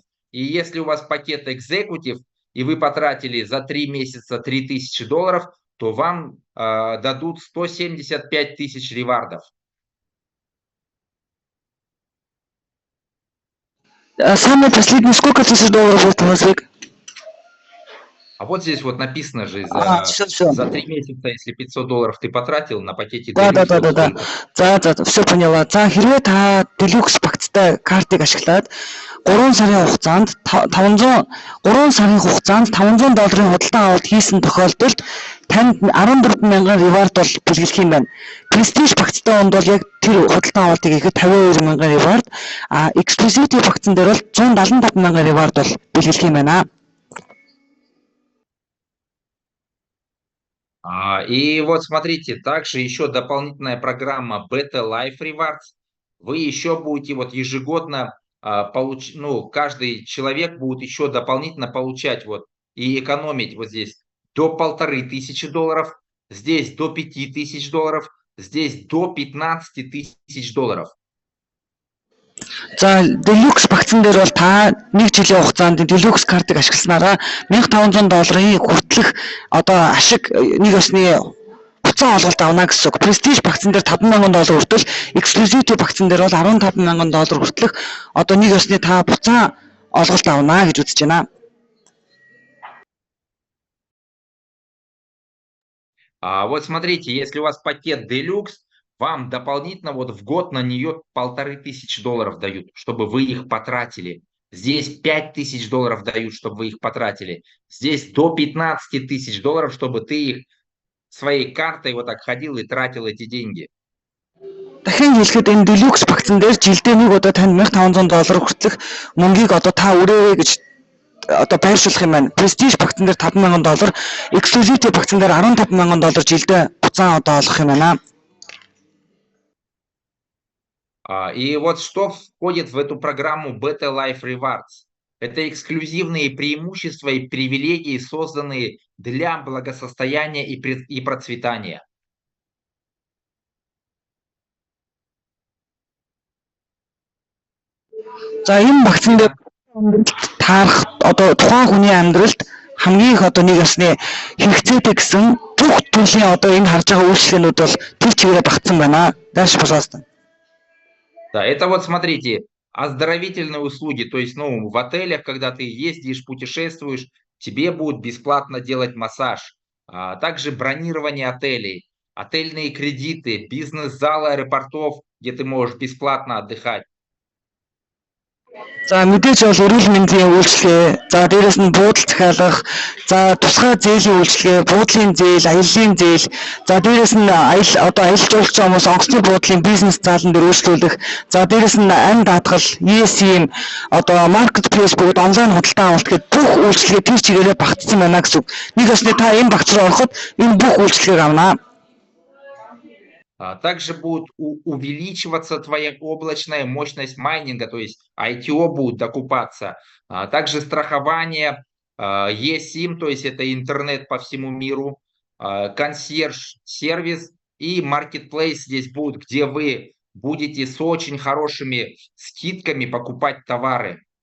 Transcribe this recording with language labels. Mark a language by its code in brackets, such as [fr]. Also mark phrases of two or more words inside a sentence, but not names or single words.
[ru] И если у вас пакет Executive, и вы потратили за 3 месяца $3000, то вам дадут 175 тысяч ревардов. Самый последний сколько тысяч долларов будет у нас век? А вот здесь вот написано же, Все. за 3 месяца, если $500 ты потратил, на пакете Да. Deluxe вот столько. За все поняла. [mn] За хэрвээ та Deluxe багцтай картыг ашиглаад 3 сарын хугацаанд 500 долларын худалдан авалт хийсэн тохиолдолд танд 14,000 ревард бол бэлгэлэх юм байна. Prestige багцтай онд бол яг тэр худалдан авалтыг хийхэд 52,000 ревард, Exclusivity багцан дээр бол 175,000 ревард бол бэлгэлэх юм байна. [ru] И вот смотрите, также еще дополнительная программа Beta Life Rewards. Вы еще будете вот ежегодно каждый человек будет еще дополнительно получать вот и экономить вот здесь до $1500, здесь до $5000, здесь до $15000. [mn] За Deluxe багцан дээр бол та 1 жилийн хугацаанд Deluxe картыг ашигласнараа $1500 хүртэлх одоо ашиг нэг ёсны буцаан олголт авна гэсэн үг. Prestige багцан дээр $5,000 хүртэл, Exclusivity багцан дээр бол $15,000 хүртэлх одоо нэг ёсны та буцаан олголт авна гэж үзэж байна. [ru] Вот смотрите, если у вас пакет Deluxe, вам дополнительно вот в год на нее $1500 дают, чтобы вы их потратили. Здесь $5000 дают, чтобы вы их потратили. Здесь до $15000, чтобы ты их своей картой вот так ходил и тратил эти деньги. [mn] Дахин хэлэхэд энэ Deluxe багцан дээр жилдээ нэг удаа танд $1500 хүртэлх мөнгийг одоо та өрөөрэй гэж одоо байршуулах юм байна. Prestige багцан дээр $5,000, Exclusivity багцан дээр $15,000 жилдээ буцаан одоо олох юм байна. [ru] И вот что входит в эту программу Beta Life Rewards. Это эксклюзивные преимущества и привилегии, созданные для благосостояния и процветания. [mn] За энэ багцан дээр таарах одоо тухайн хүний амьдралд хамгийн их одоо нэг ёсны хэрэгцээтэй гэсэн бүх төрлийн одоо энэ харж байгаа үйлчлэгнүүд бол тэр чигээрээ багтсан байна. [ru] Дальше, пожалуйста. Да, это вот смотрите, оздоровительные услуги, то есть, в отелях, когда ты ездишь, путешествуешь, тебе будут бесплатно делать массаж. Также бронирование отелей, отельные кредиты, бизнес-залы аэропортов, где ты можешь бесплатно отдыхать. [mn] За мэдээж бол эрүүл мэндийн үйлчлэгээ, за дээрэс нь буудал захиалгах, за тусгай зээлийн үйлчлэгээ, буудлын зээл, аяллаа зээл, за дээрэс нь аялал жуулч хүмүүс онгоцны буудлын бизнес заалан дээр үйлчлүүлэх, за дээрэс нь амь даатгал, eSIM, одоо marketplace бүгд онлайн худалдан авалт гэдэг бүх үйлчлэгээ тэр чигээрээ багтсан байна гэсэн үг. Нэг ёсны та энэ багц руу ороход энэ бүх үйлчлэгийг авна. [ru] Также будет увеличиваться твоя облачная мощность майнинга, то есть ITO будут докупаться. Также страхование, eSIM, то есть это интернет по всему миру, консьерж-сервис и маркетплейс здесь будут, где вы будете с очень хорошими скидками покупать товары.